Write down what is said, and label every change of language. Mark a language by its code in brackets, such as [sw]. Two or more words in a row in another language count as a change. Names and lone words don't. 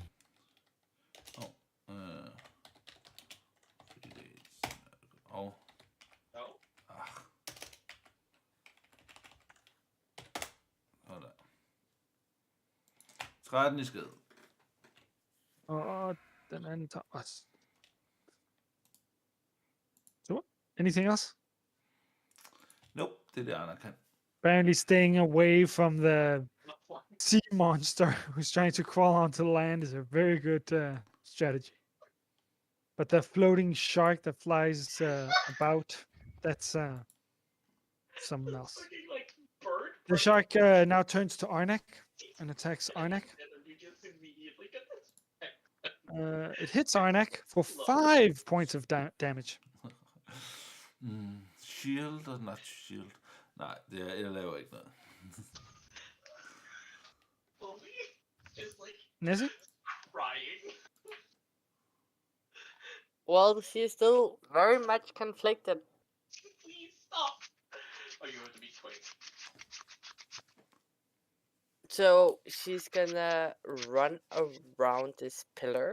[da] Og... Sådan der. 13 i skade. Og den anden tager også. [en] So, anything else? Nope, [da] det er det, Anna kan. [en] Apparently staying away from the sea monster who's trying to crawl onto land is a very good strategy. But the floating shark that flies about, that's someone else. The shark now turns to Arnek and attacks Arnek. It hits Arnek for 5 points of damage. Shield og not shield. [da] Nej, jeg laver ikke noget. [en] Nessie? Well, she's still very much conflicted. Please stop. Oh, you have to be quick. So she's gonna run around this pillar.